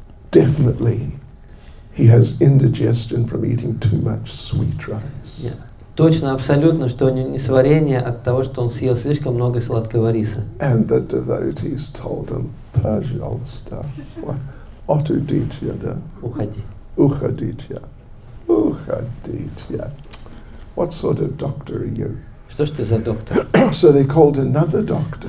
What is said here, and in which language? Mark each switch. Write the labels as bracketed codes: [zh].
[en] Definitely, he has indigestion from eating too much sweet rice. [ru] Точно, абсолютно, что у него несварение от того, что он съел слишком много сладкого риса. [en] And the devotees told him, [ru] "Pajolsta, otuditya, Уходи. uchaditya, uchaditya." [en] What sort of doctor are you? [ru] Что ж ты за доктор? [en] So they called another doctor.